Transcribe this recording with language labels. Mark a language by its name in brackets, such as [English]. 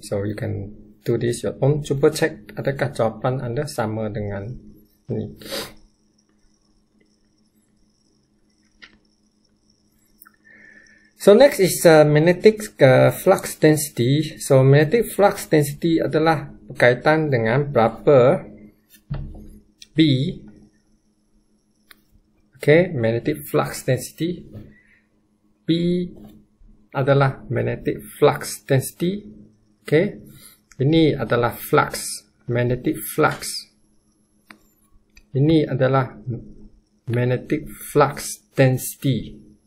[English] So you can do this your own. [Malay] Cuba cek adakah jawapan anda sama dengan ni. [English] So next is magnetic flux density. [Malay] So magnetic flux density adalah berkaitan dengan berapa B. [English] Okay, magnetic flux density. [Malay] B adalah magnetic flux density. Okay, ini adalah flux, magnetic flux. Ini adalah magnetic flux density.